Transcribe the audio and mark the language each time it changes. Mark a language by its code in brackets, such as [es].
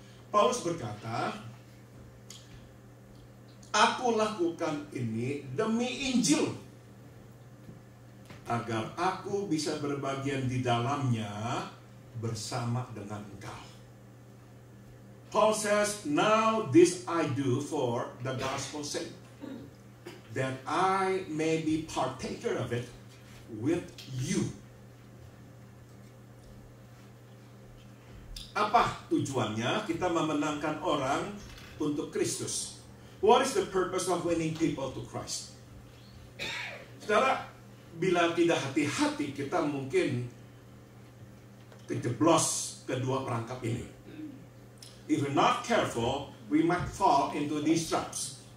[id] Paulus berkata, aku lakukan ini demi Injil, agar aku bisa berbagian di dalamnya bersama dengan engkau. [en] Paul says, now this I do for the gospel's sake, that I may be partaker of it with you. [id] Apa tujuannya kita memenangkan orang untuk Kristus? [en] What is the purpose of winning people to Christ? [id] Saudara, bila tidak hati-hati kita mungkin kejeblos kedua perangkap ini. [en] If we're not careful, we might fall into these traps.